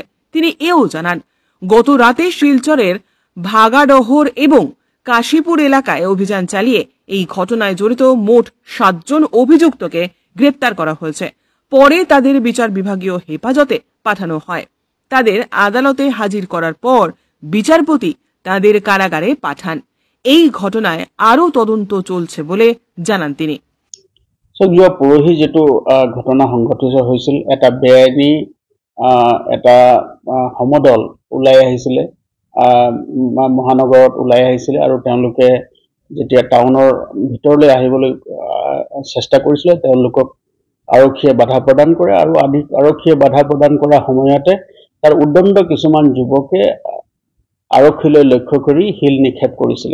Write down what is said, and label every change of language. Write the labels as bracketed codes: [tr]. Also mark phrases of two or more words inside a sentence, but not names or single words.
[bn] তিনি এও জানান, গত রাতে শিলচরের ভাগাডহর এবং কাশীপুর এলাকায় অভিযান চালিয়ে এই ঘটনায় জড়িত মোট 7 জন অভিযুক্তকে গ্রেপ্তার করা হয়েছে। পরে তাদের বিচার বিভাগীয় হেফাজতে পাঠানো হয়। তাদের আদালতে হাজির করার পর বিচারপতি তাদের কারাগারে পাঠান। এই ঘটনায় আরও তদন্ত চলছে বলে জানান তিনি। [as] যোৱা পৰহি যেটো ঘটনা সংঘটিত হৈছিল, এটা বেআইনী এটা সমদল ওলাই আহিছিলে, মহানগৰত ওলাই আহিছিলে আৰু তেওঁলোকে যেতিয়া টাউনৰ ভিতৰলৈ আহিবলৈ চেষ্টা কৰিছিলে তেওঁলোকক আৰক্ষীয়ে বাধা প্ৰদান কৰে আৰু আৰক্ষীয়ে বাধা প্ৰদান কৰাৰ সময়তে তাৰ উদ্দণ্ড কিছুমান যুৱকে আৰক্ষীলৈ লক্ষ্য কৰি শিল নিক্ষেপ কৰিছিলে।